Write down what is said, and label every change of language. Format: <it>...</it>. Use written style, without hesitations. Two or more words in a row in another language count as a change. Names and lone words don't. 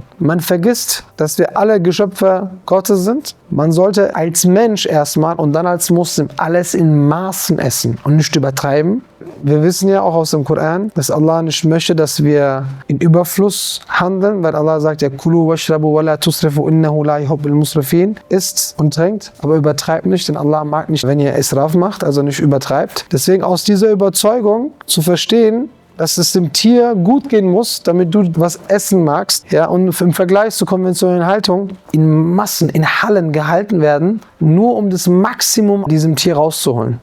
<de>Man vergisst, dass wir alle Geschöpfe Gottes sind. Man sollte als Mensch erstmal und dann als Muslim alles in Maßen essen und nicht übertreiben. Wir wissen ja auch aus dem Koran, dass Allah nicht möchte, dass wir in Überfluss handeln, weil Allah sagt ja,</de> <ar>كلوا واشربوا ولا تسرفوا إنه لا يحب المسرفين.</ar> <de>Isst und trinkt, aber übertreibt nicht, denn Allah mag nicht, wenn ihr Israf macht, also nicht übertreibt. Deswegen aus dieser Überzeugung zu verstehen, dass es dem Tier gut gehen muss, damit du was essen magst. Ja, und im Vergleich zur konventionellen Haltung in Massen, in Hallen gehalten werden, nur um das Maximum diesem Tier rauszuholen.</de>